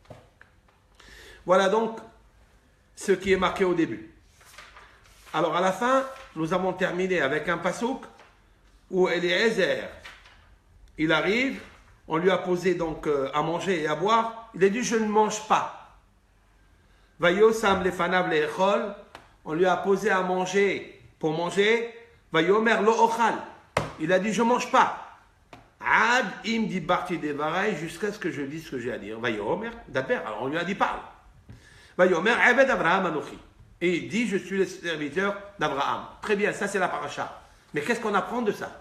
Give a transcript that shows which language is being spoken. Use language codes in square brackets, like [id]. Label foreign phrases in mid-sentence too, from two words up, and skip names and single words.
[fr] Voilà donc ce qui est marqué au début. Alors à la fin, nous avons terminé avec un pasouk où Eliezer, il arrive, on lui a posé donc à manger et à boire, il a dit je ne mange pas. [he] ויושם לפניו לאכול, [fr] on lui a posé à manger pour manger, [he] ויאמר לא אכל, [fr] il a dit je ne mange pas. [he] עד אם דברתי דברי, [fr] jusqu'à ce que je dise ce que j'ai à dire. Vayomer, d'après, alors on lui a dit parle. [he] ויאמר עבד אברהם אנכי. [fr] Et il dit, je suis le serviteur d'Abraham. Très bien, ça c'est la paracha. Mais qu'est-ce qu'on apprend de ça?